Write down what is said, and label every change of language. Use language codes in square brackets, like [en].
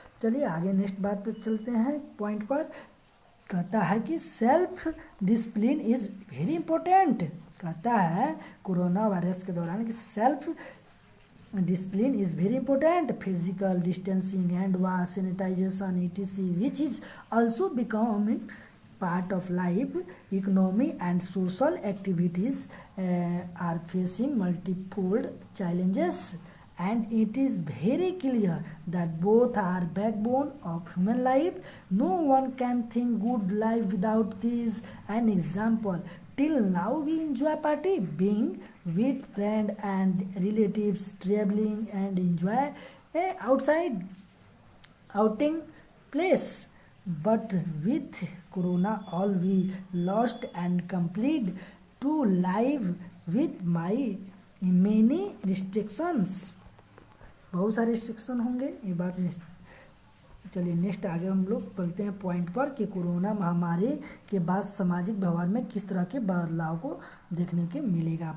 [hi] चलिए आगे नेक्स्ट बात पे चलते हैं, पॉइंट पर। कहता है कि [en] Self discipline is very important. [hi] कहता है कोरोना वायरस के दौरान कि [en] Self discipline is very important. Physical distancing, hand wash, sanitization etc which is also becoming part of life. Economy and social activities are facing multiple challenges, and it is very clear that both are backbone of human life. No one can think good life without these. An example, till now we enjoy party, being with friends and relatives, traveling and enjoy outside outing place. But with corona all we lost and complete to live with my many restrictions. [hi] बहुत सारे restriction होंगे, ये बात। चलिए next आगे हम लोग बढ़ते हैं पॉइंट पर कि कोरोना महामारी के बाद सामाजिक व्यवहार में किस तरह के बदलाव को देखने के मिलेगा।